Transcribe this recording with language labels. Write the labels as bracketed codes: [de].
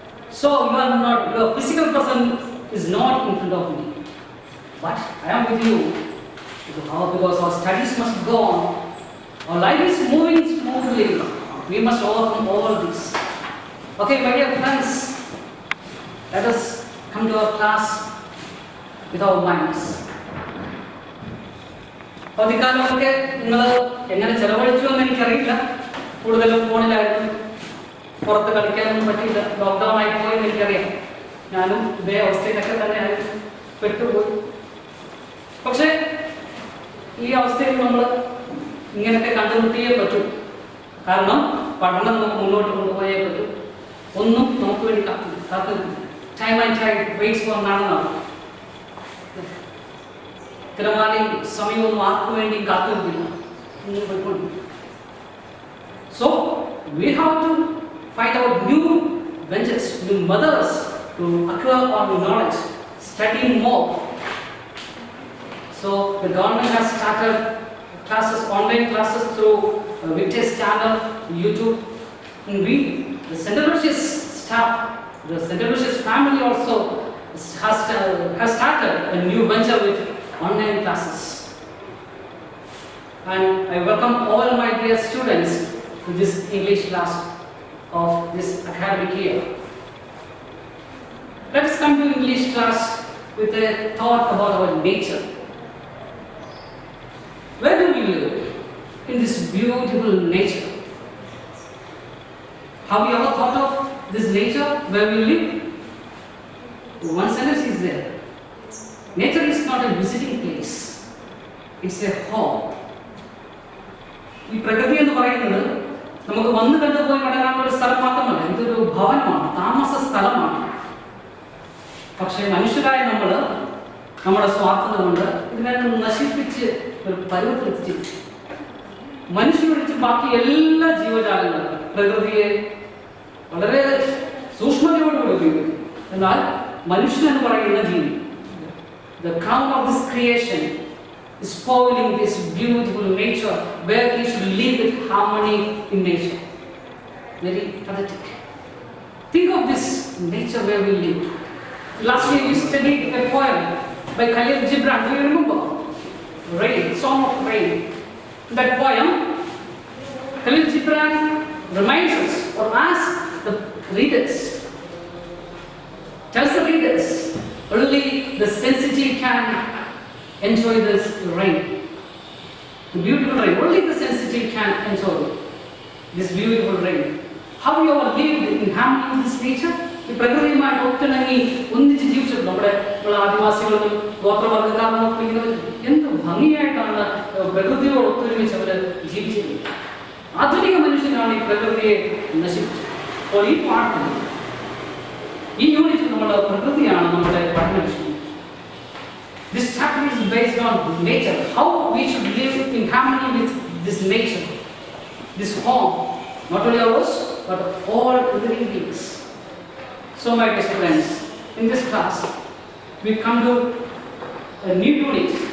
[en] So your physical presence is not in front of me, but I am with you because our studies must go on. Our life is moving smoothly. We must overcome all this. Okay, my dear friends, let us come to our class with our minds. [ml] അവധിക്കാലമൊക്കെ നിങ്ങൾ എങ്ങനെ ചെലവഴിച്ചു എന്ന് എനിക്കറിയില്ല. കൂടുതലും ഫോണിലായിരുന്നു, പുറത്ത് കളിക്കാനൊന്നും പറ്റിയില്ല. Lockdown ആയി പോയെന്ന് എനിക്കറിയാം. ഞാനും ഇതേ അവസ്ഥയിലൊക്കെ തന്നെയായിരുന്നു, പെട്ടുപോയി. പക്ഷേ ഈ അവസ്ഥയിൽ നമ്മൾ ഇങ്ങനത്തെ കണ്ടുമുട്ടിയേ പറ്റൂ. കാരണം പഠനം നമുക്ക് മുന്നോട്ട് കൊണ്ടുപോയേ പറ്റൂ. ഒന്നും നമുക്ക് വേണ്ടി കാത്തിരിക്കില്ല. [en] Time and time waits for none. [ml] തിരമാലയും സമയവും ആർക്കു വേണ്ടിയും കാത്തിരിക്കില്ല. ഒന്നും പോയിക്കൊണ്ടിരിക്കും. [en] So we have to find out new ventures, new methods to acquire our knowledge, study more. So the government has started classes, online classes through Victor's channel, YouTube, and we, the St Aloysius staff, the St Aloysius family also has started a new venture with online classes. And I welcome all my dear students to this English class of this academic year. Let us come to English class with a thought about our nature. Where do we live in this beautiful nature? Have you ever thought of this nature where we live? One sentence is there. Nature is not a visiting place. It's a home. [ml] ഈ പ്രകൃതി എന്ന് പറയുന്നത് നമുക്ക് വന്നു കണ്ടുപോയി മടങ്ങാനുള്ള ഒരു സ്ഥലം മാത്രമല്ല, ഇതൊരു ഭവനമാണ്, താമസ സ്ഥലമാണ്. പക്ഷെ മനുഷ്യരായ നമ്മൾ നമ്മുടെ സ്വാർത്ഥത കൊണ്ട് ഇതിനെ നശിപ്പിച്ച് ഒരു പരുവത്തിലെത്തിച്ചു. മനുഷ്യനൊഴിച്ച് ബാക്കി എല്ലാ ജീവജാലങ്ങളും പ്രകൃതിയെ വളരെ സൂക്ഷ്മതയോടുകൂടി ഉപയോഗിക്കും. എന്നാൽ മനുഷ്യൻ എന്ന് പറയുന്ന ജീവി, [en] the crown of this creation, is spoiling this beautiful nature where we should live with harmony in nature. Very pathetic. Think of this nature where we live. Last year we studied a poem by Khalil Gibran. Do you remember? Rain, Song of Rain. In that poem, Khalil Gibran reminds us or asks the readers, tells the readers, only the sensitive can enjoy this rain. The beautiful rain. Only the sensitive can enjoy this beautiful rain. How you have lived in harmony with this nature? [ml] ഈ പ്രകൃതിയുമായിട്ട് ഒത്തിണങ്ങി ഒന്നിച്ച് ജീവിച്ചിട്ടുണ്ട്. നമ്മുടെ ആദിവാസികളും ഗോത്രവർഗ്ഗക്കാരും ഇങ്ങനെ എന്ത് ഭംഗിയായിട്ടാണ് പ്രകൃതിയോട് ഒത്തൊരുമിച്ച് അവർ ജീവിച്ചിരുന്നത്. ആധുനിക മനുഷ്യനാണ് ഈ പ്രകൃതിയെ നശിപ്പിച്ചത്. അപ്പോൾ ഈ പാഠത്തിൽ ഈ യൂണിറ്റിൽ നമ്മുടെ പ്രകൃതിയാണ് നമ്മുടെ പഠന വിഷയം. [en] This chapter is based on nature, how we should live in harmony with this nature, this home, not only ours, but all living beings. So my dear friends, in this class, we come to a new unit.